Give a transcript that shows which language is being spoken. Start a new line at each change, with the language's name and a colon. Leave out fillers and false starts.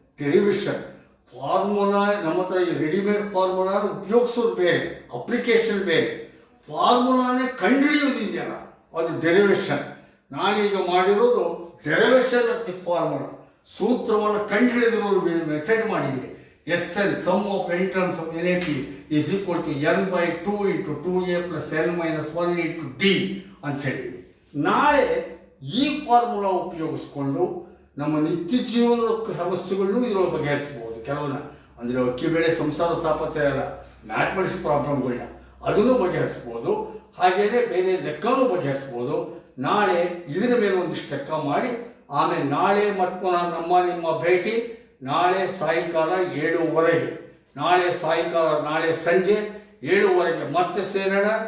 Kannada: Derivation formula ನಮ್ಮ ಹತ್ರ ಈ ರೆಡಿಮೇಡ್ ಫಾರ್ಮುಲಾ ಉಪಯೋಗಿಸೋದು ಬೇರೆ, ಅಪ್ಲಿಕೇಶನ್ ಬೇರೆ. ಫಾರ್ಮುಲಾನೇ ಕಂಡುಹಿಡಿಯೋದಿದೆಯಲ್ಲ ಅದು ಡೆರಿವೇಷನ್. ನಾನೀಗ ಮಾಡಿರೋದು
English: Derivation of the formula.
Kannada: ಸೂತ್ರವನ್ನು ಕಂಡುಹಿಡಿದಿರೋದು ಮೆಥಡ್ ಮಾಡಿದ್ದೀನಿ.
English: Sn sum of n terms of NAP is equal to n by 2 into 2a plus n minus 1 into d
Kannada: ಅಂತ ಹೇಳಿ ನಾಳೆ ಈ ಫಾರ್ಮುಲಾ ಉಪಯೋಗಿಸ್ಕೊಂಡು ನಮ್ಮ ನಿತ್ಯ ಜೀವನದ ಸಮಸ್ಯೆಗಳನ್ನು ಇದರೊಳಗೆ ಬಗೆಹರಿಸ್ಬೋದು. ಕೆಲವನ್ನ ಅಂದರೆ ಅಕ್ಕಿ ಬೆಳೆ ಸಂಸಾರ ಸ್ಥಾಪತ್ಯ ಅಲ್ಲ, ಮ್ಯಾಥಮೆಟಿಕ್ಸ್ ಪ್ರಾಬ್ಲಮ್ಗಳನ್ನ ಅದನ್ನು ಬಗೆಹರಿಸ್ಬೋದು. ಹಾಗೆಯೇ ಬೇರೆ ಲೆಕ್ಕನೂ ಬಗೆಹರಿಸ್ಬೋದು. ನಾಳೆ ಇದರ ಮೇಲೆ ಒಂದಿಷ್ಟು ಲೆಕ್ಕ ಮಾಡಿ ಆಮೇಲೆ ನಾಳೆ ಮತ್ತು ನಿಮ್ಮ ಭೇಟಿ ನಾಳೆ ಸಾಯಂಕಾಲ 7:15, ನಾಳೆ ಸಂಜೆ 7:15 ಮತ್ತೆ ಸೇರೋಣ.